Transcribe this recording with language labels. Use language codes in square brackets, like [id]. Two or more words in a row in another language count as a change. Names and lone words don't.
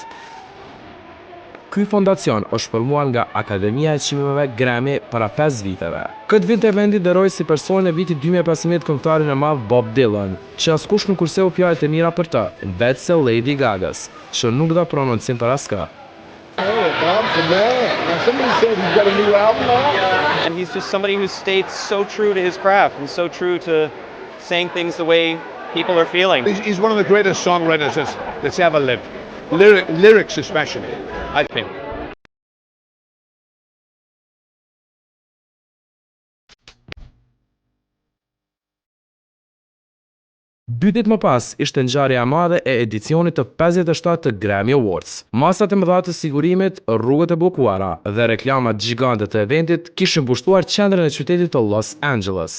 [sq] Ky fondacion është formuar nga Akademia e Çmimeve Grammy para 5 viteve. Këtë vit eventi nderoi si personin e vitit 2015 këngëtarin e madh Bob Dylan, që askush nuk kurseu fjalët e mira për të, vetëse Lady Gagas, që nuk dha prononcim për askë. [en] Oh, Bob's the man. Now, somebody said he's got a new album out. And he's just somebody who stays so true to his craft and so true to saying things the way people are feeling. He's one of the greatest songwriters that's ever lived. Lyrics especially, I think. [sq] Dy ditë më pas ishte ngjarja e madhe e edicionit të 57 të Grammy Awards. Masat e mëdha të sigurimit, rrugët e bllokuara dhe reklamat gjigante të eventit kishin mbushtuar qendrën e qytetit të Los Angeles.